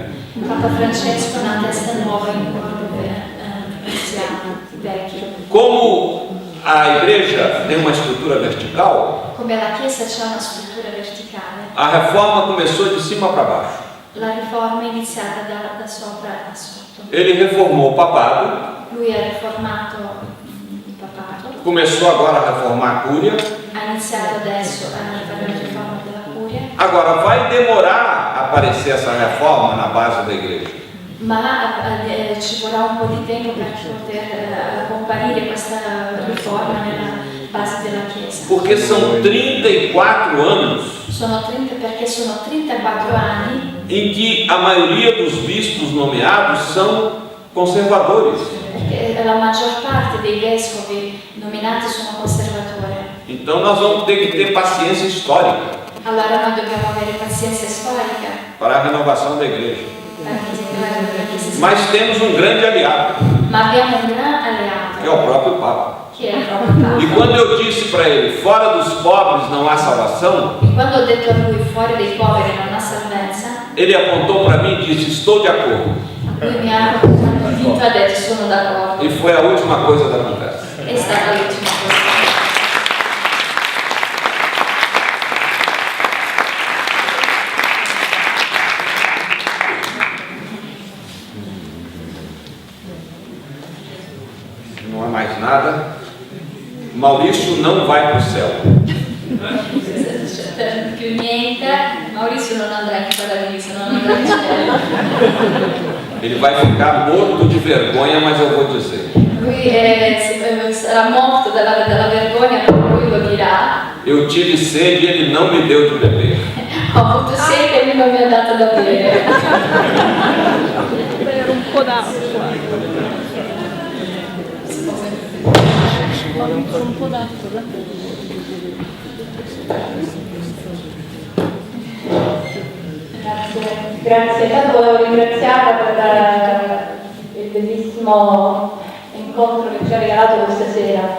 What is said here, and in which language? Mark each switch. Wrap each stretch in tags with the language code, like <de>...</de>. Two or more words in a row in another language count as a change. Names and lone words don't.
<it>Papa Francesco è una testa nuova in un corpo anziano, vecchio.</it> <pt>Como a igreja tem uma estrutura vertical,</pt> <it>Come la Chiesa c'è una struttura verticale,</it> <pt>a reforma começou de cima para baixo.</pt> <it>la riforma è iniziata da sopra a sotto.</it> <pt>Ele reformou o papado,</pt> <it>Lui ha riformato il papato,</it> <pt>começou agora a reformar a cúria.</pt> <it>ha iniziato adesso a fare la riforma della curia,</it> <pt>Agora vai demorar a aparecer essa reforma na base da igreja.</pt> <it>ma ci vorrà un po' di tempo per poter comparire questa riforma nella base della Chiesa.</it> <pt>Porque são 34 anos</pt> <it>Perché sono 34 anni</it> <pt>em que a maioria dos bispos nomeados são conservadores.</pt> <it>perché la maggior parte dei vescovi nominati sono conservatori.</it> <pt>Então nós vamos ter que ter paciência histórica</pt> <it>Allora noi dobbiamo avere pazienza storica</it> <pt>para a renovação da igreja.</pt> <it>per migliorare la Chiesa.</it> <pt>Mas temos um grande aliado,</pt> <it>Ma abbiamo un gran</it> <pt>que é</pt> <it>alleato,</it> <pt>o próprio Papa.</pt> <it>che era proprio</it> <pt>E</pt> <it>Papa.</it> <pt>quando eu disse para ele, fora dos pobres não há salvação,</pt> <it>E quando ho detto a lui fuori dei poveri non ha salvezza,</it> <pt>ele apontou para mim e disse, estou de acordo.</pt> <it>lui mi ha convinto e ha detto sono d'accordo.</it> <pt>E foi a última coisa da conversa.</pt> <it>È stata l'ultima cosa.</it> <pt>Não há mais nada. Maurício não vai para o céu.</pt> <it>C'è più niente, Maurizio non andrà in paradiso, non andrà in cielo.</it> <pt>Ele vai ficar morto de vergonha, mas eu vou dizer.</pt> <it>Lui sarà morto dalla vergogna, però lui lo dirà.</it> <pt>Eu tive sede e ele não me deu de beber.</pt> <it>Ho avuto sete e lui non mi ha dato da bere. Per un po' d'acqua. Un po' d'acqua. Grazie, intanto volevo ringraziarla per il bellissimo incontro che ci ha regalato questa sera.</it>